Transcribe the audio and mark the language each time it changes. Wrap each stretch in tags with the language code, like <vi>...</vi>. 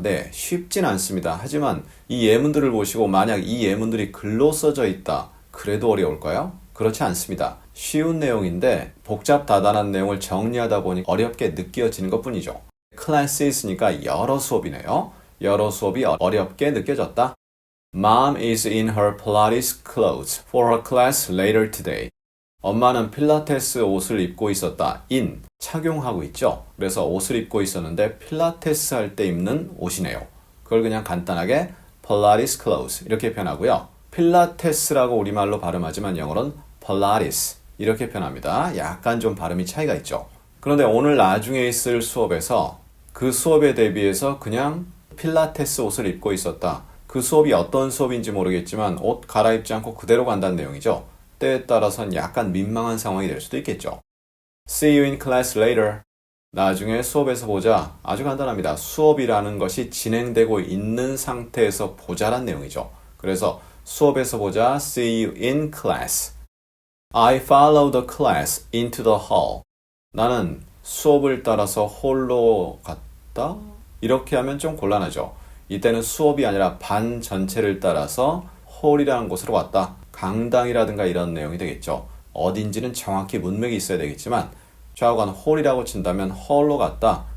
<ko>네, 쉽진 않습니다. 하지만 이 예문들을 보시고 만약 이 예문들이 글로 써져 있다. 그래도 어려울까요? 그렇지 않습니다. 쉬운 내용인데 복잡다단한 내용을 정리하다 보니 어렵게 느껴지는 것뿐이죠. Classes니까 여러 수업이네요. 여러 수업이 어렵게 느껴졌다.</ko> <en>Mom is in her Pilates clothes for her class later today.</en> <ko>엄마는 필라테스 옷을 입고 있었다. in, 착용하고 있죠. 그래서 옷을 입고 있었는데 필라테스 할 때 입는 옷이네요. 그걸 그냥 간단하게 Pilates clothes 이렇게 표현하고요. 필라테스라고 우리말로 발음하지만 영어로는 Pilates 이렇게 표현합니다. 약간 좀 발음이 차이가 있죠. 그런데 오늘 나중에 있을 수업에서 그 수업에 대비해서 그냥 필라테스 옷을 입고 있었다. 그 수업이 어떤 수업인지 모르겠지만 옷 갈아입지 않고 그대로 간다는 내용이죠. 때에 따라서는 약간 민망한 상황이 될 수도 있겠죠.</ko> <en>See you in class later.</en> <ko>나중에 수업에서 보자. 아주 간단합니다. 수업이라는 것이 진행되고 있는 상태에서 보자란 내용이죠. 그래서 수업에서 보자.</ko> <en>See you in class. I follow the class into the hall.</en> <ko>나는 수업을 따라서 홀로 갔다? 이렇게 하면 좀 곤란하죠. 이때는 수업이 아니라 반 전체를 따라서 홀이라는 곳으로 왔다. 강당이라든가 이런 내용이 되겠죠. 어딘지는 정확히 문맥이 있어야 되겠지만 좌우간 홀이라고 친다면 홀로 갔다.</ko>